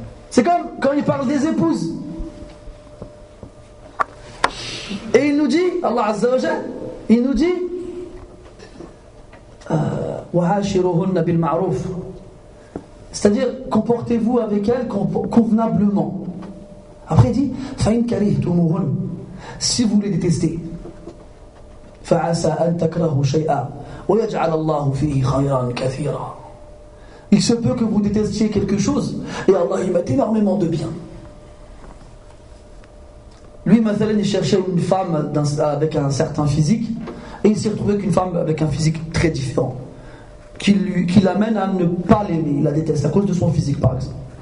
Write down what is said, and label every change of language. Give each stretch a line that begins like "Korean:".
French: C'est comme quand il parle des épouses. Et il nous dit, Allah Azza wa Jal, il nous dit
Arabic: وَعَاشِرُهُنَّ بِالْمَعْرُوفِ,
French: c'est-à-dire comportez-vous avec elles convenablement.
Arabic: Après il dit فَإِنْ كَرِهْتُمُوهُنَّ,
French: si vous les détestez,
Arabic: فَعَسَىٰ أَنْ تَكْرَهُوا شَيْئًا وَيَجْعَلَ اللَّهُ فِيهِ خَيْرًا كَثِيرًا.
French: Il se peut que vous détestiez quelque chose et Allah y met énormément de bien. Lui, il cherchait une femme avec un certain physique et il s'est retrouvé avec une femme avec un physique très différent qui l'amène à ne pas l'aimer, il la déteste à cause de son physique par exemple.